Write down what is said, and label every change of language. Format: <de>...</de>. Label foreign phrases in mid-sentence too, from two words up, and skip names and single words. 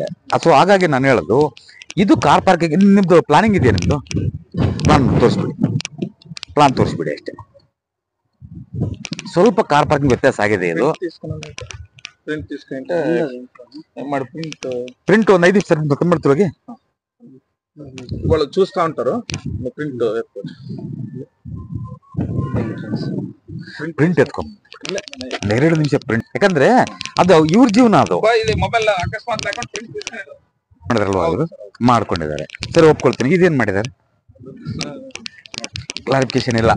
<kn>ಅಥವಾ ಹಾಗಾಗಿ ನಾನು ಹೇಳೋದು, ಇದು</kn> <en>ಕಾರ್ ಪಾರ್ಕಿಂಗ್.</en> <kn>ನಿಮ್ದು ಪ್ಲಾನಿಂಗ್ ಇದೆಯಾ? ನಿಮ್ದು ಪ್ಲಾನ್ ತೋರಿಸ್ಬಿಡಿ ಅಷ್ಟೇ. ಸ್ವಲ್ಪ</kn> <en>ಕಾರ್ ಪಾರ್ಕಿಂಗ್</en> <kn>ವ್ಯತ್ಯಾಸ ಆಗಿದೆ. ಇದು ప్రింట్ ಒಂದು 5 ನಿಮಿಷ ಮಾಡ್ತೀವಿ.</kn> <te>వాళ్ళు చూస్తా ఉంటారు.</te> <kn>ಪ್ರಿಂಟ್ ಎತ್ಕೊಂಡ್ 2 ನಿಮಿಷ ಪ್ರಿಂಟ್. ಯಾಕಂದ್ರೆ ಅದು ಇವ್ರ ಜೀವನ, ಅದು ಮೊಬೈಲ್ ಅಕಸ್ಮಾತ್ ಮಾಡಿದ್ರಲ್ವಾ, ಅವರು ಮಾಡ್ಕೊಂಡಿದ್ದಾರೆ. ಸರಿ, ಒಪ್ಕೊಳ್ತೀನಿ. ಇದೇನ್ ಮಾಡಿದ್ದಾರೆ? ಕ್ಲಾರಿಫಿಕೇಶನ್ ಇಲ್ಲ.</kn>